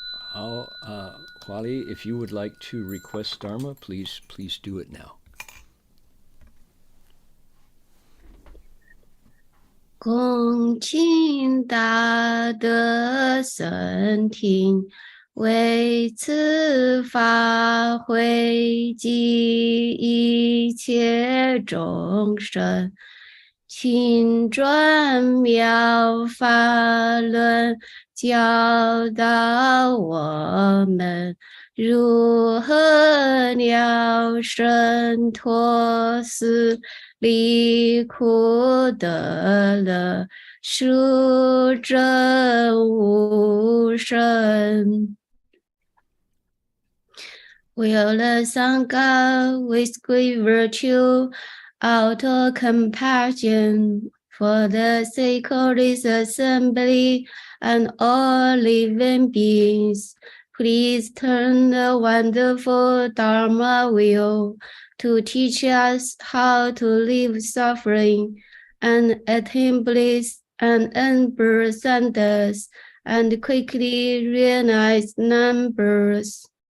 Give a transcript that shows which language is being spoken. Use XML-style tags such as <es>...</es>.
<en>好Huali, if you would like to request Dharma, please do it now.</en> <zh>恭请大德僧听，为此法会集一切众生，请转妙法轮，教导我们如何了生脱死，离苦得乐，殊证无生。</zh> <en>Will the Sangha with great virtue, out of compassion, for the sake of this assembly and all living beings, please turn the wonderful Dharma wheel to teach us how to leave suffering and attain bliss and earn birth and death, and quickly realize non-birth.</en>